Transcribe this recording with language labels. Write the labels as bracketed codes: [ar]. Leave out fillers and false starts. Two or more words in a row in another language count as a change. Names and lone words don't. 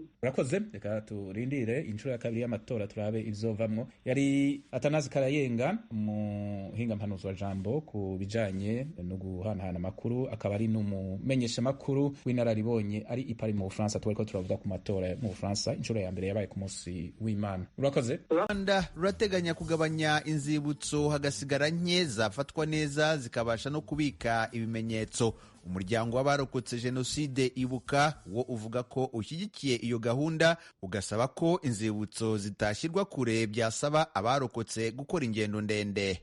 [rn] Urakoze, reka turindire inshuro ya kabiri y'amatora turabe izovamwo. Yari Athanase Karayenga, muhinga mpanuzo wa jambo ku bijanye no guhanahana amakuru, akaba ari n'umumenyesha makuru w'inararibonye ari i Paris mu Bufaransa. Twariko turavuga ku matora mu Bufaransa, inshuro ya mbere yabaye ku munsi munsi w'Imana. Urakoze. [rw] Rwanda rurateganya kugabanya inzibutso hagasigara nke zafatwa neza zikabasha no kubika ibimenyetso. Umuryango w'abarokotse Jenoside Ibuka wo uvuga ko ushyigikiye iyo gahunda, ugasaba ko inzibutso zitashyirwa kure byasaba abarokotse gukora ingendo ndende.